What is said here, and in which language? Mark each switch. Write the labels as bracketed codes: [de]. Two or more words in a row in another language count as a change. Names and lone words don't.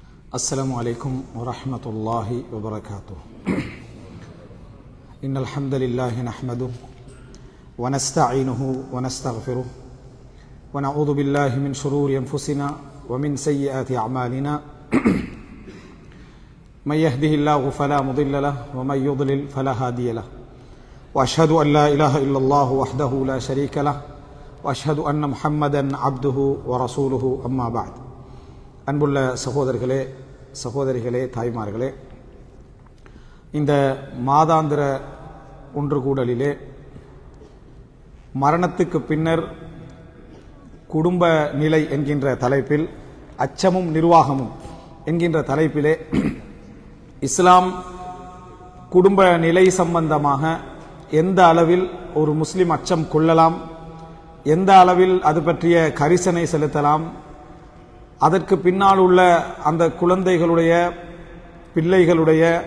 [ar] السلام عليكم ورحمة الله وبركاته. إن الحمد لله نحمده ونستعينه ونستغفره ونعوذ بالله من شرور أنفسنا ومن سيئات أعمالنا من يهده الله فلا مضل له ومن يضلل فلا هادي له وأشهد أن لا إله إلا الله وحده لا شريك له وأشهد أن محمدا عبده ورسوله أما بعد. [ta] அன்புள்ள சகோதரிகளே தாய்மார்களே, இந்த மாதாந்திர ஒன்று கூடலிலே மரணத்துக்கு பின்னர் குடும்ப நிலை என்கின்ற தலைப்பில் அச்சமும் நிர்வாகமும் என்கின்ற தலைப்பிலே இஸ்லாம் குடும்ப நிலை சம்பந்தமாக எந்த அளவில் ஒரு முஸ்லிம் அச்சம் கொள்ளலாம், எந்த அளவில் அது பற்றிய கரிசனை செலுத்தலாம், அதற்கு பின்னால் உள்ள அந்த குழந்தைகளுடைய பிள்ளைகளுடைய